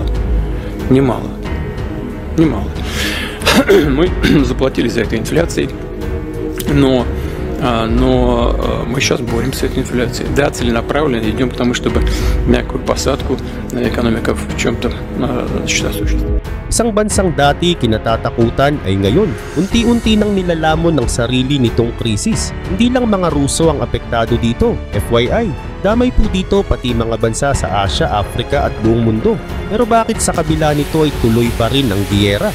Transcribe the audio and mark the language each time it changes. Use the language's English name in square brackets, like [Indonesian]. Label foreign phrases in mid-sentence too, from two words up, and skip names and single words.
[Russian] Немало. Немало. Мы заплатили за это инфляцией, но мы сейчас боремся с этой инфляцией. Да, целенаправленно идем к тому, чтобы мягкую посадку экономика в чем-то осуществить. [Filipino] Isang bansang dati kinatatakutan ay ngayon, unti-unti nang nilalamon ng sarili nitong krisis. Hindi lang mga Ruso ang apektado dito, FYI. Damay po dito pati mga bansa sa Asia, Africa at buong mundo. Pero bakit sa kabila nito ay tuloy pa rin ang giyera?